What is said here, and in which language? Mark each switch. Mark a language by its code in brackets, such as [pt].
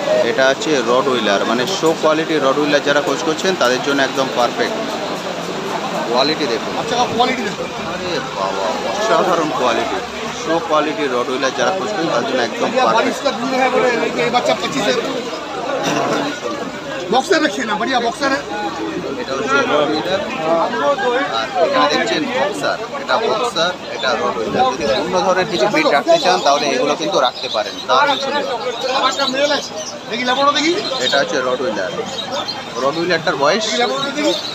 [bn] এটা হচ্ছে rod wheeler, মানে শো কোয়ালিটি রড হুইলার যারা খোঁজ করছেন তাদের জন্য একদম পারফেক্ট। কোয়ালিটি দেখুন, আচ্ছা, কোয়ালিটি দেখুন। আরে বাবা, অসাধারণ quality. Show quality rod wheeler যারা খোঁজ করছেন তাদের জন্য একদম পারফেক্ট। [hi] बच्चा 25 है, बॉक्सर रखिए ना, बढ़िया बॉक्सर है। [bn] এটা হচ্ছে রড হুইলার, আর এটা দেখছেন বক্সার। এটা বক্সার, এটা রড হুইলার। যদি অন্য ধরনের কিছু ব্রিড রাখতে চান তাহলে এগুলো কিন্তু রাখতে পারেন, দারুণ সুন্দর। আমারটা মেল আছে, দেখি লেবড়ো দেখি। এটা হচ্ছে রড হুইলার। রড হুইলারটার বয়স লেবড়ো দেখি।